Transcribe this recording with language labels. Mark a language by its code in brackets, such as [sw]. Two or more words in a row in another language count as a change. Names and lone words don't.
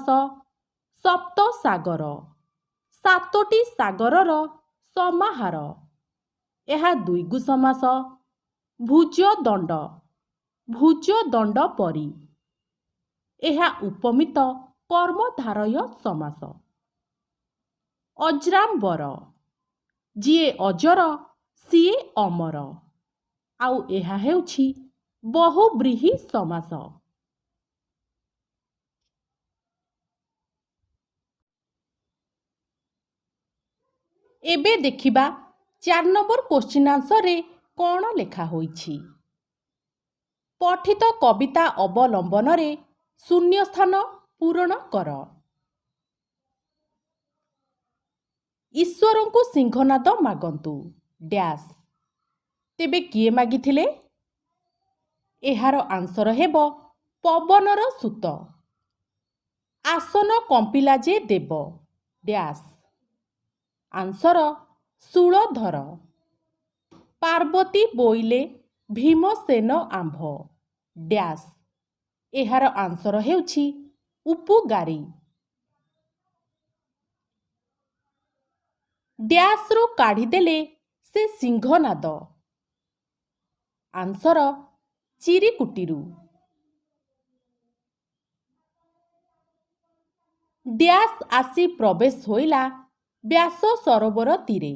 [or] ସପ୍ତ ସାଗର ସାତୋଟି ସାଗରର ସମାହାର, ଏହା ଦ୍ୱିଗୁ ସମାସ। ଭୁଜ ଦଣ୍ଡ ପରି, ଏହା ଉପମିତ କର୍ମଧାରୟ ସମାସ। ଅଜରାମର ଯିଏ ଅଜର ସିଏ ଅମର, ଆଉ ଏହା ହେଉଛି ବହୁବ୍ରୀହି ସମାସ। ଏବେ ଦେଖିବା 4 ନମ୍ବର [en] question answer [or] ରେ କଣ ଲେଖା ହୋଇଛି। ପଠିତ କବିତା ଅବଲମ୍ବନ ରେ ଶୂନ୍ୟ ସ୍ଥାନ ପୂରଣ କର। ଈଶ୍ୱର କୋ ସିଂହନାଦ ମାଗନ୍ତୁ ଡ୍ୟାଶ। ତେବେ କିଏ ମାଗିଥିଲେ? ଏହାର ଆନସର ହେବ ପବନର ସୁତ। ଆସନ କମ୍ପିଲା ଯେ ଦେବ ଡ୍ୟାଶ। ଆନସର ଶୂଳଧର। ପାର୍ବତୀ ବୋଇଲେ ଭୀମସେନ ଆମ୍ଭ ଡ୍ୟାଶ। ଏହାର ଆନସର ହେଉଛି ଉପକାରୀ। ଡ୍ୟାଶ ରୁ କାଢ଼ି ଦେଲେ ସେ ସିଂହନାଦ। ଆନସର ଚିରିକୁଟୀରୁ। ଡ୍ୟାଶ ଆସି ପ୍ରବେଶ ହୋଇଲା ବ୍ୟାସ ସରୋବର ତୀରେ।